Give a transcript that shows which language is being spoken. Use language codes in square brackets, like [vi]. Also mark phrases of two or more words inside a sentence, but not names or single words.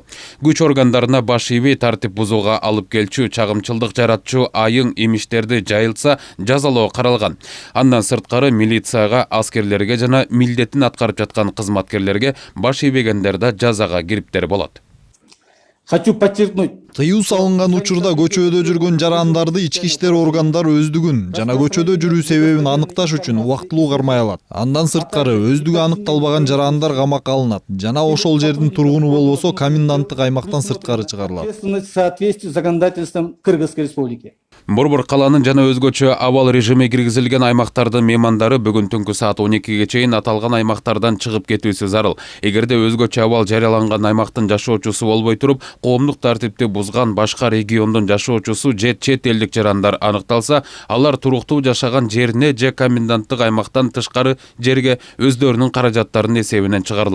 [ky] Күч органдарына баш ийбей тартип бузууга алып келчү, чагымчылдык жаратчу айың имиштерди жайылса жазалоо каралган. Андан сырткары милицияга, аскерлерге жана милдетин аткарып жаткан кызматкерлерге баш ийбегендерде жазага кириптер болот. [ru] Хочу подчеркнуть. [ky] Тыюу салынган учурда көчөдө жүргөн жарандарды ички иштер органдары өздүгүн жана көчөдө жүрүү себебин аныкташ үчүн убактылуу кармай алат. Андан сырткары өздүгү аныкталбаган жарандар камакка алынат жана ошол жердин тургуну болбосо коменданттык аймактан сырткары чыгарылат. [ru] В соответствии с законодательством Кыргызской республики. [ky] Борбор каланын жана өзгөчө абал режими киргизилген аймактардын меймандары бүгүн түнкү саат 12ге чейин аталган аймактардан чыгып кетүүсү зарыл. Эгерде өзгөчө абал жарыяланган аймактын жашоочусу болбой туруп, коомдук тартипти бузган башка региондун жашоочусу же чет элдик жарандар аныкталса, алар туруктуу жашаган жерине же коменданттык аймактан тышкары жерге өздөрүнүн каражаттарынын эсебинен чыгарылат.